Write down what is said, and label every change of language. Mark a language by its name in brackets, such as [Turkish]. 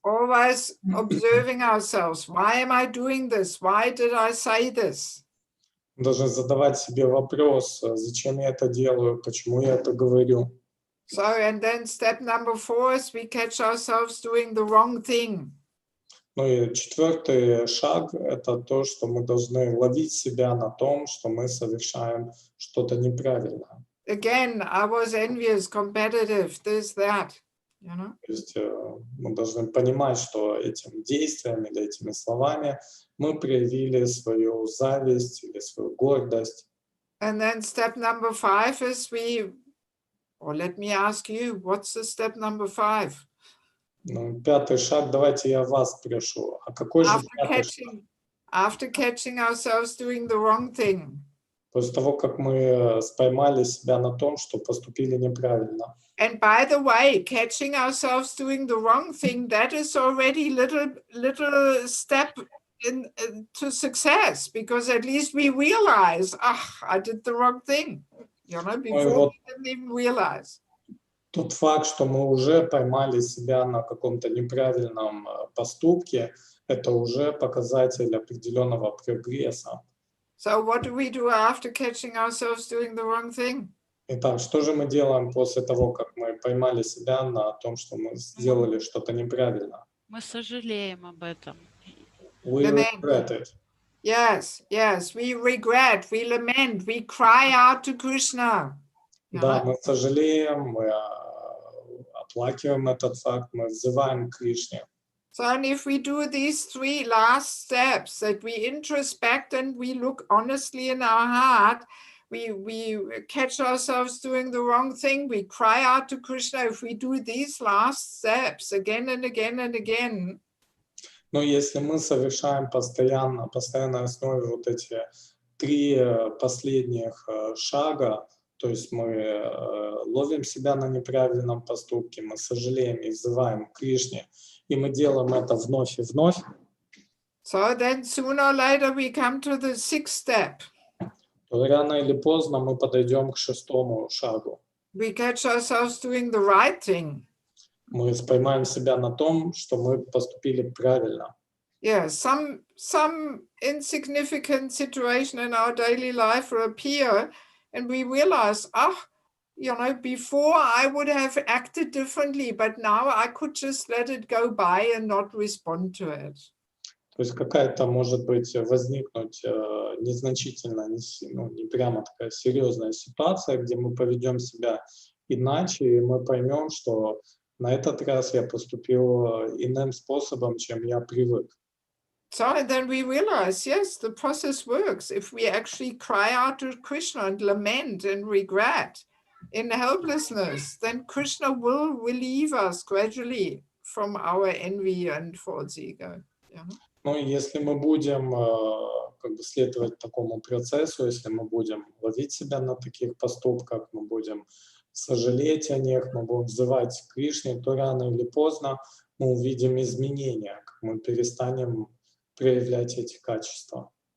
[English] Always observing ourselves. Why am I doing this? Why did I say this? [Russian] Мы должны задавать себе вопрос, зачем я это делаю, почему я это говорю. [English] So, and then step number 4 is we catch ourselves doing the wrong thing. [Russian] Ну и 4-й шаг – это то, что мы должны ловить себя на том, что мы совершаем что-то неправильно. [English] Again, I was envious, competitive, this, that, you know? [Russian] То есть мы должны понимать, что этим действием или этими словами мы проявили свою зависть или свою гордость. [English] And then step number 5 is let me ask you, what's the step number 5? [Russian] Ну, 5-й шаг, давайте я вас спрошу, а какой же 5-й шаг? [English] After catching ourselves doing the wrong thing. [Russian] После того, как мы поймали себя на том, что поступили неправильно. [English] And by the way, catching ourselves doing the wrong thing, that is already little step to success, because at least we realize, I did the wrong thing. You know, before we didn't even realize. [Russian] Тот факт, что мы уже поймали себя на каком-то неправильном поступке, это уже показатель определенного прогресса. [English] So what do we do after catching ourselves doing the wrong thing? [Russian] Итак, что же мы делаем после того, как мы поймали себя на том, что мы сделали что-то неправильно? Мы сожалеем об этом. [English] We regret it. Yes, we regret, we lament, we cry out to Krishna. [Russian] Да, мы сожалеем, мы оплакиваем этот факт, мы взываем к Кришне. [English] So, and if we do these 3 last steps, that we introspect and we look honestly in our heart, we catch ourselves doing the wrong thing, we cry out to Krishna. If we do these last steps again and again and again, [Russian] Но если мы совершаем постоянной основе вот эти три последних шага, то есть мы ловим себя на неправильном поступке, мы сожалеем и взываем к Кришне, и мы делаем это вновь и вновь, [English] So then sooner or later we come to the sixth step. [Russian] то рано или поздно мы подойдем к шестому шагу. [English] We catch ourselves doing the right thing. [Russian] Мы поймаем себя на том, что мы поступили правильно. [English] Yeah, some insignificant situation in our daily life will appear, and we realize, before I would have acted differently, but now I could just let it go by and not respond to it. [Russian] То есть какая-то, может быть, возникнуть незначительная, не прямо такая серьезная ситуация, где мы поведем себя иначе, и мы поймем, что на этот раз я поступил иным способом, чем я привык. [English] So and then we realize, yes, the process works. If we actually cry out to Krishna and lament and regret in helplessness, then Krishna will relieve us gradually from our envy and false ego. Yeah. [Russian] Ну, и если мы будем как бы следовать такому процессу, если мы будем ловить себя на таких поступках, мы будем сожалеть о них, мы будем взывать к Кришне, то рано или поздно мы увидим изменения, как мы перестанем проявлять эти качества.